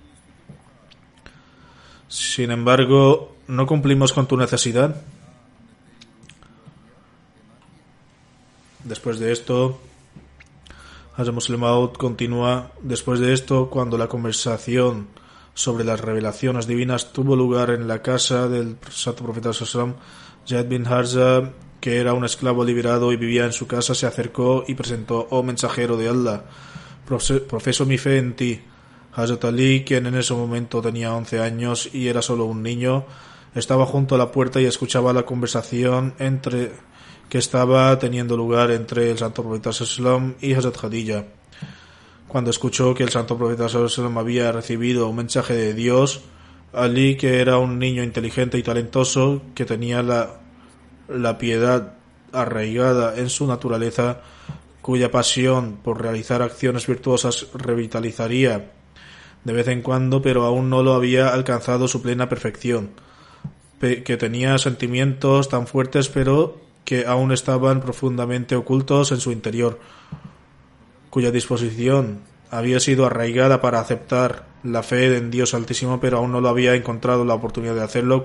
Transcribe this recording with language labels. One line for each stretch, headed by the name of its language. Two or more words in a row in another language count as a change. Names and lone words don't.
Spanish: Sin embargo, ¿no cumplimos con tu necesidad? Después de esto, Hazrat Muslim Maud continúa: después de esto, cuando la conversación sobre las revelaciones divinas tuvo lugar en la casa del santo profeta
Arabic: صلى الله عليه وسلم.
Spanish: Zaid bin Harza, que era un esclavo liberado y vivía en su casa, se acercó y presentó: oh mensajero de Allah, profeso mi fe en ti. Hazrat Ali, quien en ese momento tenía 11 años y era solo un niño, estaba junto a la puerta y escuchaba la conversación que estaba teniendo lugar entre el santo profeta
Arabic: صلى الله عليه وسلم
Spanish: y Hazrat Khadija. Cuando escuchó que el santo profeta
Arabic: صلى الله عليه وسلم
Spanish: había recibido un mensaje de Dios, Ali, que era un niño inteligente y talentoso, que tenía la piedad arraigada en su naturaleza, cuya pasión por realizar acciones virtuosas revitalizaría de vez en cuando, pero aún no lo había alcanzado su plena perfección, que tenía sentimientos tan fuertes pero que aún estaban profundamente ocultos en su interior, cuya disposición había sido arraigada para aceptar la fe en Dios Altísimo, pero aún no lo había encontrado la oportunidad de hacerlo.